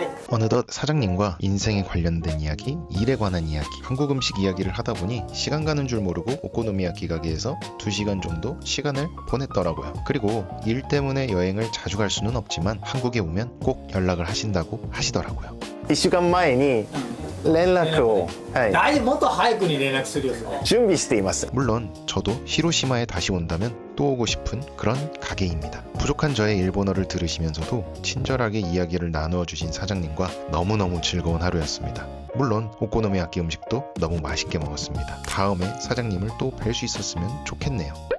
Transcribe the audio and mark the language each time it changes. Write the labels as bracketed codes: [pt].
[ko] 어느덧 사장님과 인생에 관련된 이야기, 일에 관한 이야기, 한국 음식 이야기를 하다 보니 시간 가는 줄 모르고 오코노미야키 가게에서 2시간 정도 시간을 보냈더라고요. 그리고 일 때문에 여행을 자주 갈 수는 없지만 한국에 오면 꼭 연락을 하신다고 하시더라고요. [ja] 1週間前に連絡を、はい、もっと早くに連絡するよ。準備しています。 [ko] 물론 저도 히로시마에 다시 온다면 또 오고 싶은 그런 가게입니다. 부족한 저의 일본어를 들으시면서도 친절하게 이야기를 나누어 주신 사장님과 너무너무 즐거운 하루였습니다. 물론 오코노미야키 음식도 너무 맛있게 먹었습니다. 다음에 사장님을 또 뵐 수 있었으면 좋겠네요.